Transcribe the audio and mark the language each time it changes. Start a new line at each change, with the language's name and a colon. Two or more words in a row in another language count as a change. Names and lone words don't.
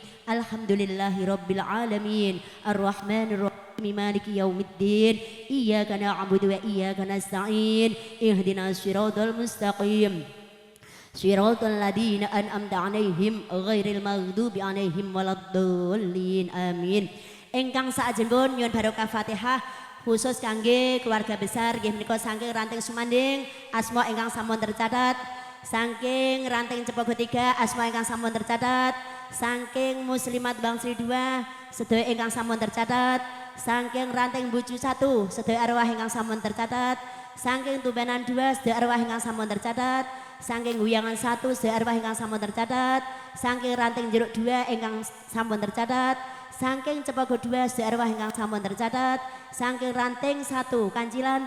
Arabic: الحمد لله رب العالمين. الرحمن الرحيم. مالك يوم الدين. إياك نعبد وإياك نستعين. اهدنا الصراط المستقيم. صراط الذين أنعمت عليهم غير المغضوب عليهم ولا الضالين.
Javanese: Amin. Ingkang saajengipun nyuwun barokah Fatihah khusus kangge
Indonesian: keluarga besar
Javanese: nggih menika saking ranting sumanding asma ingkang sampun tercatat, saking ranting Cepogo 3 asma ingkang sampun tercatat, saking Muslimat Bang Sri 2 sedaya ingkang sampun tercatat, saking ranting Bucu 1 sedaya arwah ingkang sampun tercatat, saking Tubanan 2 sedaya arwah ingkang sampun tercatat, saking Guyangan 1 sedaya arwah ingkang sampun tercatat, saking ranting Jeruk 2 ingkang sampun tercatat, saking Cepogo 2 sedaya arwah ingkang sampun tercatat, saking ranting 1 Kancilan